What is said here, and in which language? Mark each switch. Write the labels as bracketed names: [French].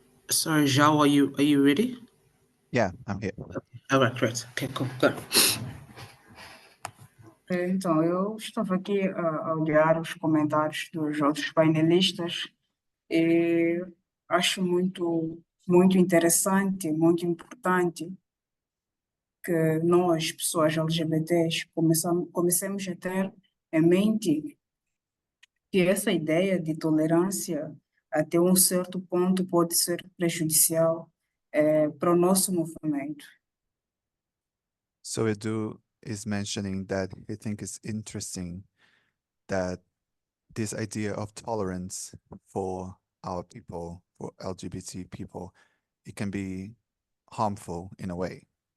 [English] Sorry, João, are you ready? Yeah, I'm here. All right, great. Okay, cool. Go. [Portuguese] Então, eu estava aqui a olhar os comentários dos outros painelistas e acho muito interessante, muito importante que nós, pessoas LGBTs, comecemos a ter em mente que essa ideia de tolerância até um certo ponto pode ser prejudicial para o nosso movimento. [English] So Edu is mentioning that he thinks it's interesting that this idea of tolerance for our people, for LGBT people, it can be harmful in a way.